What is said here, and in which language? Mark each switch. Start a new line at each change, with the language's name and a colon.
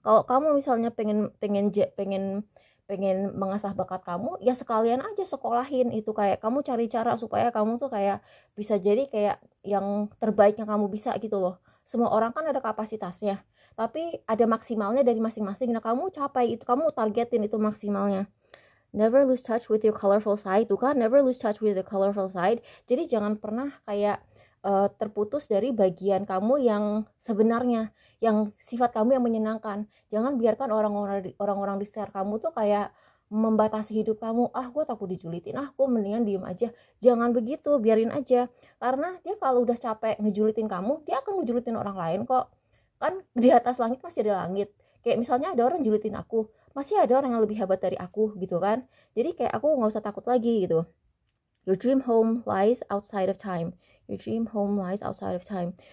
Indonesian: Kalau kamu misalnya pengen mengasah bakat kamu, ya sekalian aja sekolahin itu. Kayak kamu cari cara supaya kamu tuh kayak bisa jadi kayak yang terbaik yang kamu bisa gitu loh. Semua orang kan ada kapasitasnya, tapi ada maksimalnya dari masing-masing. Nah kamu capai itu, kamu targetin itu maksimalnya.
English: Never lose touch with your colorful side.
Indonesian: Tuh kan,
English: never lose touch with your colorful side.
Indonesian: Jadi jangan pernah kayak terputus dari bagian kamu yang sebenarnya, yang sifat kamu yang menyenangkan. Jangan biarkan orang-orang di sekitar kamu tuh kayak membatasi hidup kamu. Gue takut dijulitin, gue mendingan diem aja. Jangan begitu, biarin aja. Karena dia kalau udah capek ngejulitin kamu, dia akan ngejulitin orang lain kok. Kan di atas langit masih ada langit. Kayak misalnya ada orang julitin aku, masih ada orang yang lebih hebat dari aku gitu kan. Jadi kayak aku nggak usah takut lagi gitu.
English: Your dream home lies outside of time. Your dream home lies outside of time.